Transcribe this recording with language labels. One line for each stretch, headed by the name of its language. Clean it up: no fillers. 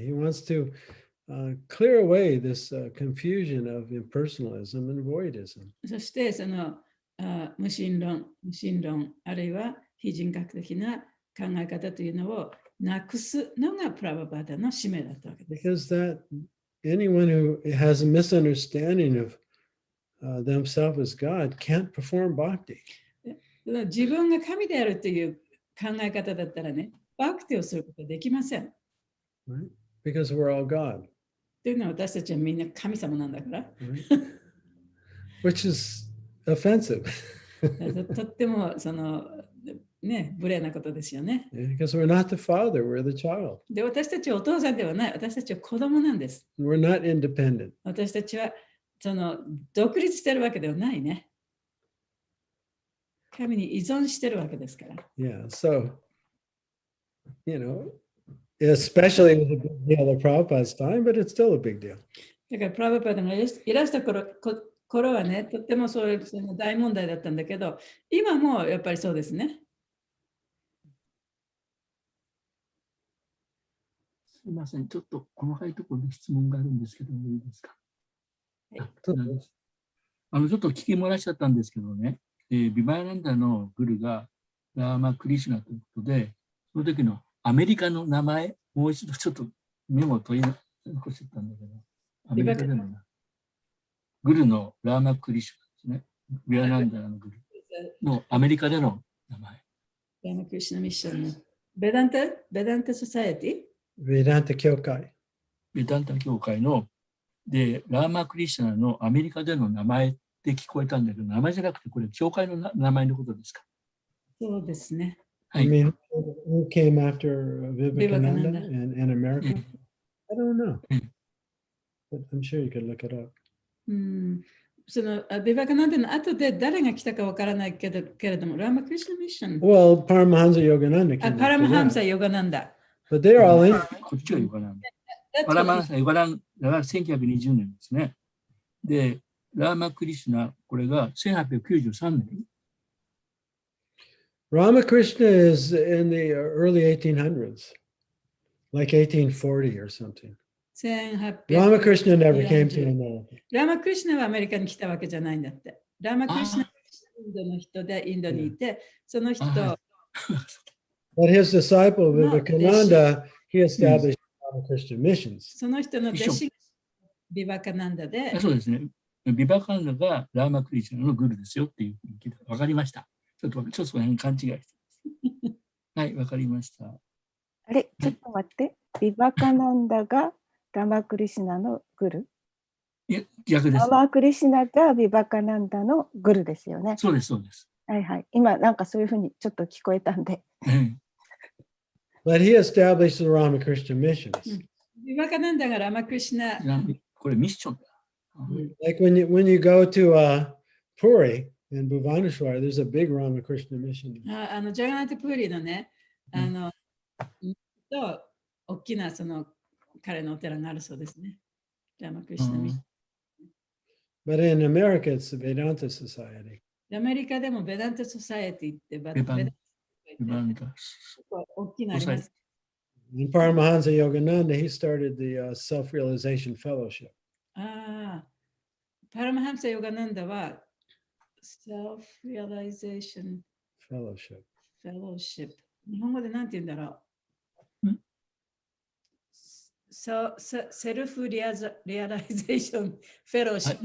English: He wants to clear away this confusion of impersonalism and voidism.
Japanese: そしてその無神論、あるいは非人格的な考え方というのをなくすのがプラバパーダの使命だったわけです。
English: Because that anyone who has a misunderstanding of themselves as God can't perform bhakti.
Japanese: 自分が神であるという考え方だったらね、バクティをすることはできません。
English: Right? Because we're all God.
Japanese: というのは私たちはみんな神様なんだから。
English: Right? Which is offensive.
Japanese: とってもそのね、無礼なことですよね。
English: Because we're not the father, we're the child.
Japanese: で、私たちはお父さんではない、私たちは子供なんです。
English: We're not independent.
Japanese: 私たちはその独立してるわけではないね。神に依存してるわけですから。
English: Yeah, so, especially with the big deal of Prabhupada's time, but it's still a big deal.
Japanese: だからプラバパーダがいらした頃はね、とってもその大問題だったんだけど、今もやっぱりそうですね。すみません、ちょっと細かいところで質問があるんですけども、いいですか。はい、ちょっと聞き漏らしちゃったんですけどね、ビバヤナンダのグルがラーマ・クリシュナということで、その時のアメリカの名前、もう一度ちょっとメモを取り残してたんだけど、アメリカでのグルのラーマ・クリシュナですね。ビバヤナンダのグルのアメリカでの名前。ラーマ・クリシュナミッションのベダンタ・ソサエティベダンタ教会。ベダンタ教会ので、ラーマ・クリシュナのアメリカでの名前って聞こえたんだけど、名前じゃなくて、これ、教会の名前のことですか。そうですね。はい。
English: I mean, who came after Vivekananda in America? I don't know. But I'm sure you could look it up.
Japanese: そのビバカナンダの後で誰が来たかわからないけれども、ラーマ・クリシュナミッション。
English: Well, Paramahansa Yogananda came
Japanese: パラマハン
English: after
Japanese: サ
English: that.
Japanese: ヨガナンダ。
English: But they're all in.
Japanese: こっちはヨガナンダ。パラマハンサヨガナンダが1920年ですね。で、ラーマ・クリシュナ、これが1893年。
English: Ramakrishna is in the early 1800s, like 1840 or something. 1800 Ramakrishna never came to America.
Japanese: ラーマ・クリシュナはアメリカに来たわけじゃないんだって。ラーマ・クリシュナはインドの人でインドにいて、その人、
English: But his disciple Vivekananda, he established Ramakrishna missions.
Japanese: その人の弟子がビバカナンダで。そうですね。ビバカナンダがラーマ・クリシュナのグルですよっていうふうに聞いて分かりました。ちょっとその辺勘違いしてます。はい、分かりました。あれ、ちょっと待って。ビバカナンダがラーマ・クリシュナのグル？いや、逆です。ラーマ・クリシュナがビバカナンダのグルですよね。そうです、そうです。はいはい。今、なんかそういうふうにちょっと聞こえたんで。
English: But he established the Ramakrishna missions.
Japanese: ビバカナンダがラーマ・クリシュナ。これミッションだ。
English: Like when you go to Puri in Bhubaneswar, there's a big Ramakrishna mission.
Japanese: ジャガナテプーリのね、大きなその彼のお寺があるそうですね。ラーマ・クリシュナミッション。
English: But in America, it's the Vedanta Society.
Japanese: アメリカでもベダンタ・ソサエティってベダンタ大きいのあります。
English: In Paramahansa Yogananda, he started the Self-Realization Fellowship.
Japanese: ああ、パラマハンサ・ヨガナンダは Self-Realization
English: Fellowship.
Japanese: Fellowship。日本語で何て言うんだろう。セルフリアライゼーションフェローシップ。